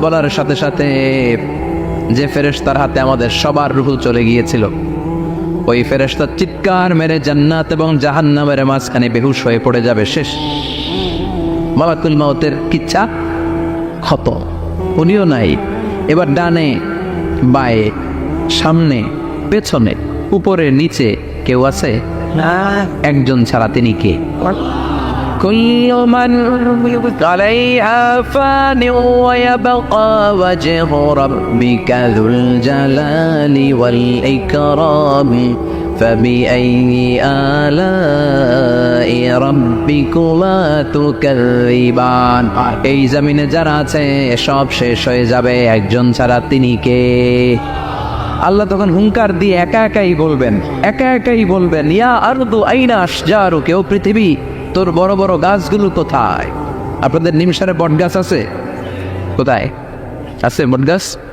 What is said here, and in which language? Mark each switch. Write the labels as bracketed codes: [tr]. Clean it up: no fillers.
[bn] বলার সাথে সাথে যে ফেরেশতার হাতে আমাদের সবার রূহ চলে গিয়েছিল, ওই ফেরেশতা চিৎকার মেরে জান্নাত এবং জাহান্নামের মাঝখানে বেহুশ হয়ে পড়ে যাবে। শেষ। মালাকুল মাউতের কিচ্ছা খতম, উনিও নাই। এবার ডানে বায়ে, সামনে পেছনে, উপরে নিচে কেউ আছে না, একজন ছাড়া। তিনি কে? [ar] كل من عليها فان ويبقى وجه ربك ذو الجلال والإكرام فبأي آلاء ربكما تكذبان। [bn] এই জমিনে যারা আছে সব শেষ হয়ে যাবে, একজন ছাড়া। তিনি কে? আল্লাহ তখন হুঙ্কার দিয়ে একা একাই বলবেন, একা একাই বলবেন, [ar] ইয়া আরদু আইনা আশজারুক, [bn] ও পৃথিবী তোর বড় বড় গাছগুলো কোথায়? আপনাদের নিমসারে বট গাছ আছে? কোথায় আছে বট গাছ?